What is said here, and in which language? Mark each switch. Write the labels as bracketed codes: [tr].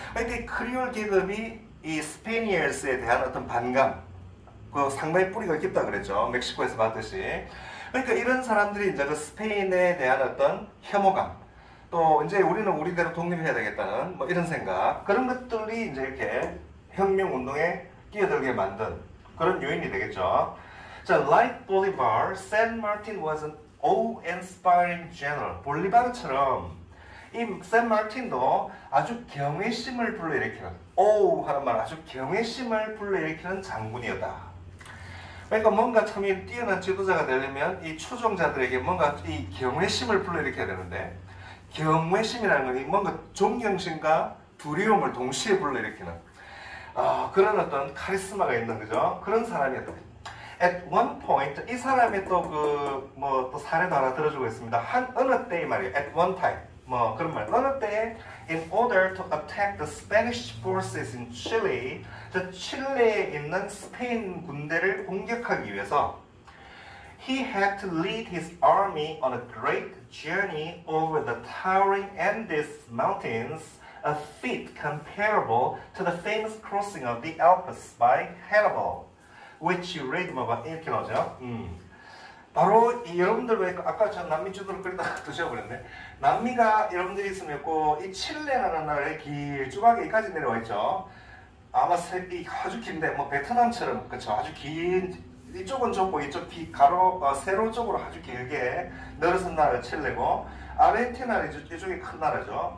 [ko] 그러니까 이 크리올 계급이 이 스페니얼스에 대한 어떤 반감, 상당히 뿌리가 깊다 그랬죠. 멕시코에서 봤듯이. 그러니까 이런 사람들이 이제 그 스페인에 대한 어떤 혐오감, 또 이제 우리는 우리대로 독립해야 되겠다는 뭐 이런 생각, 그런 것들이 이제 이렇게 혁명 운동에 끼어들게 만든 그런 요인이 되겠죠. [en] 자, like Bolivar, San Martin was an awe-inspiring general. [ko] 볼리바르처럼 이 샌마르틴도 아주 경외심을 불러일으키는, 오우 하는 말, 아주 경외심을 불러일으키는 장군이었다. 그러니까 뭔가 참 뛰어난 지도자가 되려면 이 추종자들에게 뭔가 이 경외심을 불러일으켜야 되는데, 경외심이라는 건 뭔가 존경심과 두려움을 동시에 불러일으키는 그런 어떤 카리스마가 있는, 그죠? 그런 사람이었다. At one point, 이 사람의 또 사례도 하나 들어주고 있습니다. 어느 때에 말이에요. At one time. 뭐 그런 말. 어느 때에 [en] in order to attack the Spanish forces in Chile, [ko] 칠레에 있는 스페인 군대를 공격하기 위해서 [en] he had to lead his army on a great journey over the towering Andes mountains, a feat comparable to the famous crossing of the Alps by Hannibal, which you read about. [ko] 이렇게 나오죠. 바로 여러분들 왜 아까 저 남미 주도를 끓이다가 드셔버렸네. 남미가 여러분들이 있으면 이 칠레라는 나라에 길쭉하게 여기까지 내려와 있죠. 아마 아주 긴데 뭐 베트남처럼, 그쵸? 아주 긴, 이쪽은 좁고 이쪽 세로 쪽으로 아주 길게 늘어선 나라가 칠레고, 아르헨티나는 이쪽이 큰 나라죠.